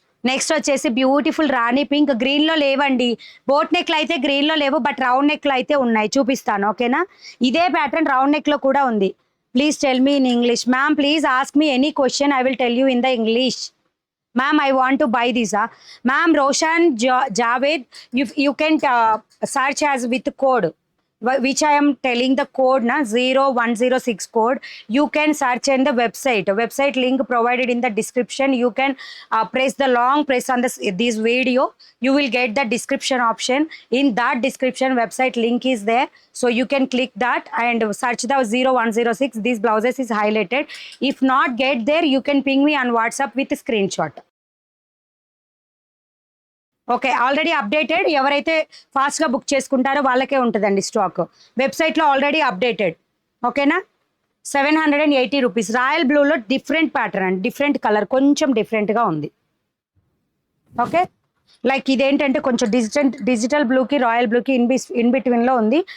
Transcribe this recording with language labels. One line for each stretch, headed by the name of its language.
Telugu: Next వచ్చేసి beautiful రాణి pink, గ్రీన్లో లేవండి. బోట్ నెక్లు అయితే గ్రీన్లో లేవు, బట్ రౌండ్ నెక్లు అయితే ఉన్నాయి, చూపిస్తాను ఓకేనా. ఇదే ప్యాటర్న్ రౌండ్ నెక్లో కూడా ఉంది.
English: Please tell me in English. Ma'am please ask me any question, I will tell you in the English. Ma'am, I want to buy this. Ma'am, Roshan Javed, you can search as with code, which I am telling the code na 0106 code. You can search in the website link provided in the description. You can press the long press on this video. You will get the description option. In that description, website link is there, so you can click that and search the 0106. These blouses is highlighted. If not get there, you can ping me on WhatsApp with a screenshot. Okay, already updated.
Telugu: ఎవరైతే ఫాస్ట్గా book చేసుకుంటారో వాళ్ళకే ఉంటుందండి stock.
English: వెబ్సైట్లో already updated ఓకేనా. 780 rupees.
Telugu: Royal బ్లూలో different pattern అండి, different colour, కొంచెం డిఫరెంట్గా ఉంది. ఓకే, లైక్ ఇదేంటంటే కొంచెం డిజిటల్ బ్లూకి రాయల్ బ్లూకి ఇన్ బిట్వీన్లో ఉంది.